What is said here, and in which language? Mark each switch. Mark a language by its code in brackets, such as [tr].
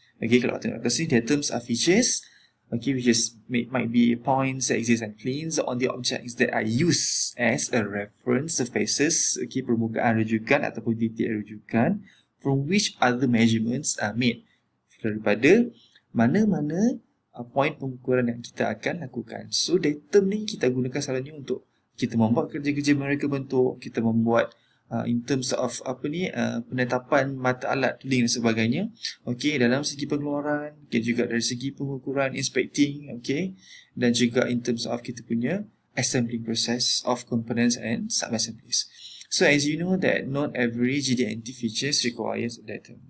[en] Okay, [ms] kalau tengok kat sini, [en] datums are features, okay, which is might be points, axes and planes on the objects that are used as a reference surfaces, okay, [ms] permukaan rujukan ataupun titik rujukan [en] from which other measurements are made. [ms] Daripada mana-mana point pengukuran yang kita akan lakukan. So datum ni kita gunakan selalunya untuk kita membuat kerja-kerja mereka bentuk, kita membuat [en] in terms of [ms] penetapan mata alat tooling dan sebagainya, okay, dalam segi pengeluaran, okay, juga dari segi pengukuran, inspecting, okay, dan juga in terms of kita punya [en] assembling process of components and sub-assemblies. So as you know that not every GD&T features requires a datum.